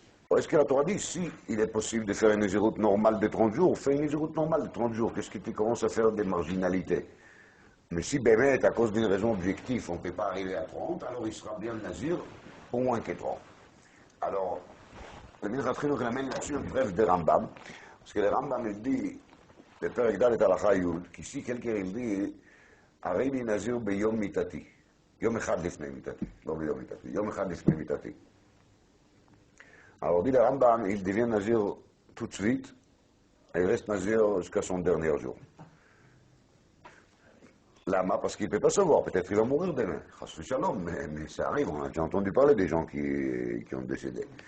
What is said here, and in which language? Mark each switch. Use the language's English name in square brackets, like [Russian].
[French] Ou est-ce que la Torah dit, si il est possible de faire une Nazirut normale de 30 jours, fais une Nazirut normale de 30 jours, qu'est-ce que tu commences à faire des marginalités? Mais si, Bémet, à cause d'une raison objective, on ne peut pas arriver à 30, alors il sera bien Nazir au moins que 30. Alors, le Minchat Chinuch amène là-dessus une preuve de Rambam, parce que le Rambam il dit [Hebrew] בפרק ד' הלכה י', כי [French] quelqu'un il dit, [Hebrew] הריני נזיר ביום מיתתי. יום אחד לפני מיתתי, לא ביום מיתתי, יום אחד לפני מיתתי. [French] Alors dit le Rambam, il devient nazir tout de suite, et il reste nazir jusqu'à son dernier jour. Lama, parce qu'il ne peut pas savoir, peut-être qu'il va mourir demain. Chas shalom, mais ça arrive, on a déjà entendu parler des gens qui ont décédé.